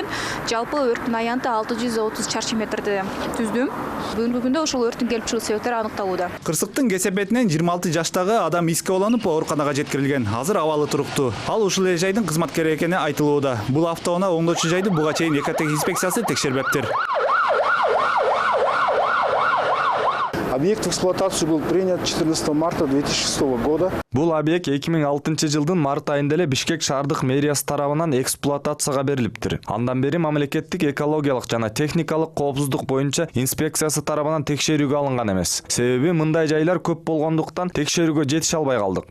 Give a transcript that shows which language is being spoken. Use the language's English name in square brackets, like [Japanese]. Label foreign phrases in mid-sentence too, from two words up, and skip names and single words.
[Kyrgyz] Жалпы өрттүн аянты 630 чарчы метрди түздүм. Бүгүнкү күндө ошол өрттүн келип чыгуу себептери аныкталууда. Кырсыктын кесепетинен 26 жаштагы адам иске уланып ооруканага жеткирилген. Азыр абалы туруктуу. Ал ушул эле жайдын кызматкери экени айтылууда. Бул автоунаа оңдоочу жайды буга чейин экотех инспекциясы текшербептир. [Russian] Объект в эксплуатацию был принят 14 марта 2006 года. [Kyrgyz] Бул объект 2006 жылдын март айында эле Бишкек шаардык мэриясы тарабынан эксплуатацияга берилиптир. Андан бери мамлекеттик экологиялык жана техникалык коопсуздук боюнча инспекциясы тарабынан текшерүүгө алынган эмес. Себеби мындай жайлар көп болгондуктан текшерүүгө жетише албай калдык.